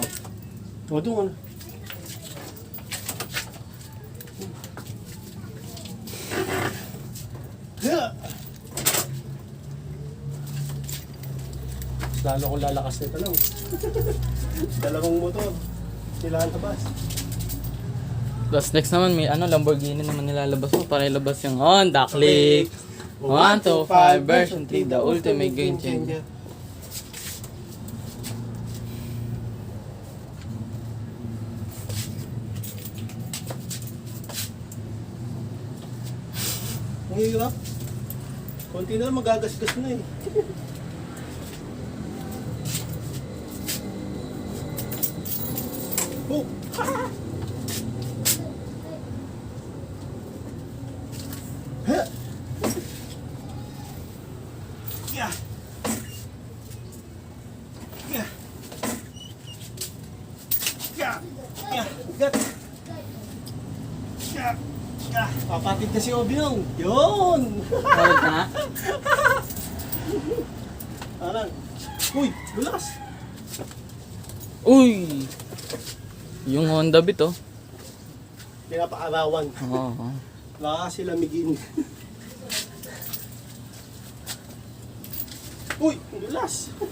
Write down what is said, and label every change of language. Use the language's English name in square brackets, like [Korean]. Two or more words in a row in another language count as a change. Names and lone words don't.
[Filipino] O, doon ka na. Yeah! Lalo kong lalakas nito lang. Dalawang motor. Kailangan tabas. Tapos next naman may ano, Lamborghini naman nilalabas mo para ilabas yung Honda Click 125 version 3, [English] the ultimate game changer. [Filipino] Ang hirap. Konti na lang magagasgas na eh. Oh! Ha! [English] Yeah! Yeah! Yeah! Yeah! Gat! Yeah! Yeah! [Filipino] Papatid na si Obiong! Yun! Hold ka nga. Aran! Uy! Bulas! Uy! Yung Honda Beat oh. Pinapaarawan. Oo. Baka sila migin. Uy! Bulas!